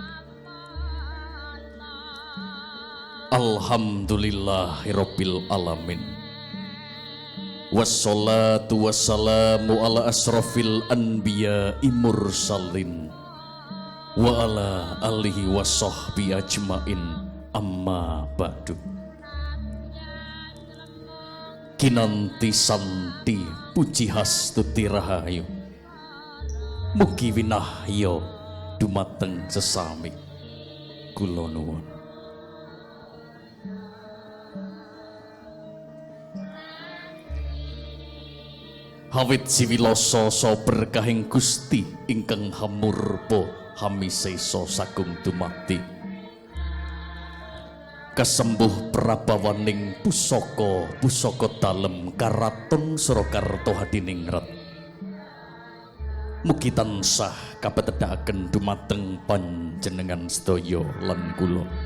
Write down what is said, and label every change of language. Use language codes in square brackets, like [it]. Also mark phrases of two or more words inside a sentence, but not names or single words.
[ar] الحمد لله رب العالمين. والصلاة والسلام على أشرف الأنبياء المرسلين وعلى آله وصحبه أجمعين أما بعد. [jv] Kinanti santi puji hastuti rahayu mugi winahya dumateng sesami kula nuwun. Hawit siwiloso so berkahing Gusti ingkang hamurpa hamisesa sagung dumati kasembuh prabawaning pusaka dalem karaton Surakarta hadiningrat mugi tansah kapetedhaken dumateng panjenengan sedaya lan kula.